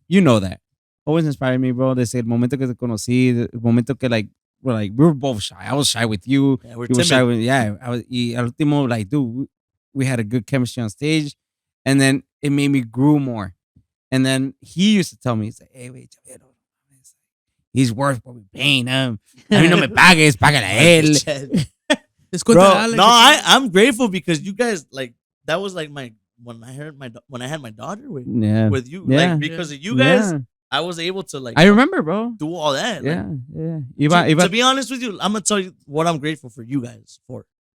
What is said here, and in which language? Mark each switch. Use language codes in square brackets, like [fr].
[en] You know that. Always inspired me, bro. [es] Desde el momento que [en] te conocí, el momento que we were both shy. I was shy with you. Yeah, we're you were timid. shy with, I was. [es] Y al último, [en] like, dude, we had a good chemistry on stage, and then it made me grow more. And then he used to tell me, he's like, hey, wait, Chabelo, he's worth what we're paying him. [es] A mí no me pagues, págale a él. [en] Bro, no, I'm grateful because you guys, like, that was like when I had my daughter with you, like, because of you guys, I was able to, like, I remember, bro, do all that. Yeah, like, to be honest with you, I'm gonna tell you what I'm grateful for you guys for.